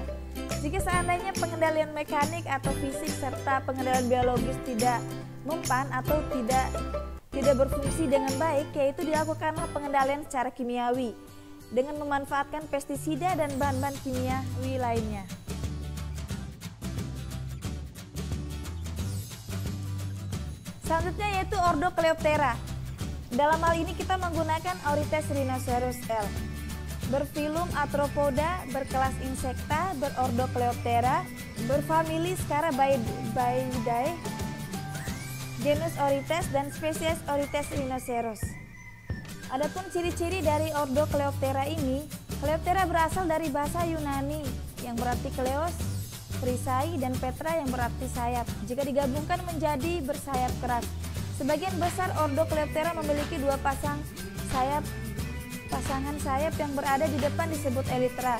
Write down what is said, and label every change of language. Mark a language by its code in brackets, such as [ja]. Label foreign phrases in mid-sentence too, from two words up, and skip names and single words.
[id] Jika seandainya pengendalian mekanik atau fisik serta pengendalian biologis tidak mempan atau tidak berfungsi dengan baik, yaitu dilakukanlah pengendalian secara kimiawi dengan memanfaatkan pestisida dan bahan-bahan kimiawi lainnya. Selanjutnya yaitu ordo Coleoptera. Dalam hal ini kita menggunakan Oryctes rhinoceros L. Berfilum Arthropoda, berkelas Insecta, berordo Coleoptera, berfamili Scarabaeidae, genus Oryctes, dan spesies Oryctes rhinoceros. Adapun ciri-ciri dari ordo Coleoptera ini, Coleoptera berasal dari bahasa Yunani yang berarti kleos, perisai, dan petra yang berarti sayap. Jika digabungkan menjadi bersayap keras. Sebagian besar ordo Coleoptera memiliki dua pasangan sayap yang berada di depan disebut elytra.